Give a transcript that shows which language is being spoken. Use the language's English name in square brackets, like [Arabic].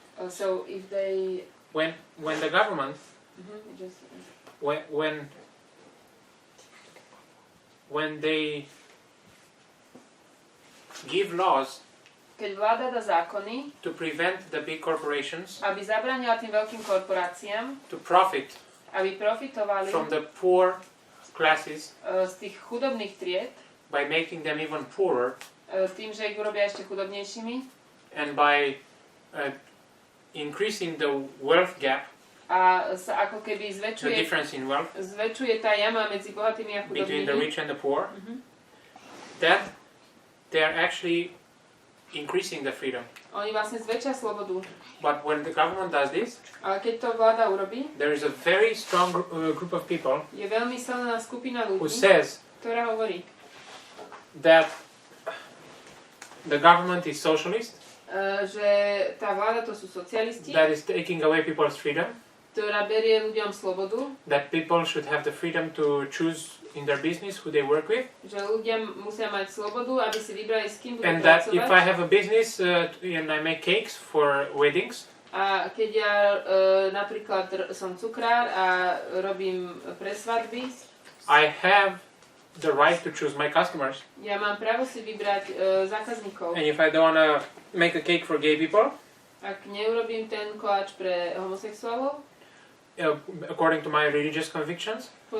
[English] So if they... When the government, just... when they give laws [Slovak] Keď vláda dá zákony, [English] to prevent the big corporations, [Slovak] aby zabránila tým veľkým korporáciám, [English] to profit [Slovak] aby profitovali [English] from the poor classes [Slovak] z tých chudobných tried, [English] by making them even poorer, [Slovak] tým, že ich urobia ešte chudobnejšími, [English] and by increasing the wealth gap, [Slovak] a sa ako keby [English] the difference in wealth [Slovak] zväčšuje tá jama medzi bohatými a [English] between the [Slovak] chudobnými, [English] rich and the poor, that they are actually increasing the freedom. [Slovak] oni vlastne zväčšia slobodu. [English] But when the government does this, [Slovak] Ale keď to vláda urobí, [English] there is a very strong group of people [Slovak] je veľmi silná skupina [English] who [Slovak] ľudí, [English] says [Slovak] ktorá hovorí, [English] that the government is socialist, [Slovak] že tá vláda to sú socialisti, [English] that is taking away people's freedom, [Slovak] ktorá berie ľuďom slobodu, [English] that people should have the freedom to choose in their business who they work with, [Slovak] že ľudia musia mať slobodu, aby si vybrali, s kým budú [English] and that [Slovak] pracovať. [English] if I have a business and I make cakes for weddings, [Slovak] A keď ja napríklad som cukrár a robím pre svadby, [English] I have the right to choose my customers. [Slovak] ja mám právo si vybrať zákazníkov. [English] And if I don't want to make a cake for gay people, [Slovak] Ak neurobím ten koláč pre homosexuálov, [English] according to my religious convictions,